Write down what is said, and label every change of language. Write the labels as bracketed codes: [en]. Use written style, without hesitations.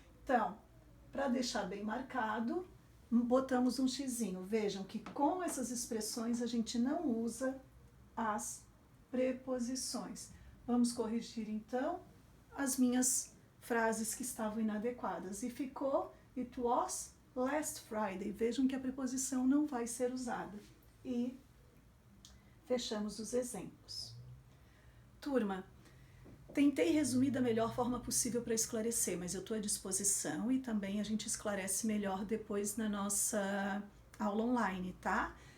[pt] Então, para deixar bem marcado, botamos um xizinho. Vejam que com essas expressões a gente não usa as preposições. Vamos corrigir então as minhas frases que estavam inadequadas. E ficou [en] It was last Friday. [pt] Vejam que a preposição não vai ser usada. E fechamos os exemplos. Turma, tentei resumir da melhor forma possível para esclarecer, mas eu estou à disposição e também a gente esclarece melhor depois na nossa aula online, tá?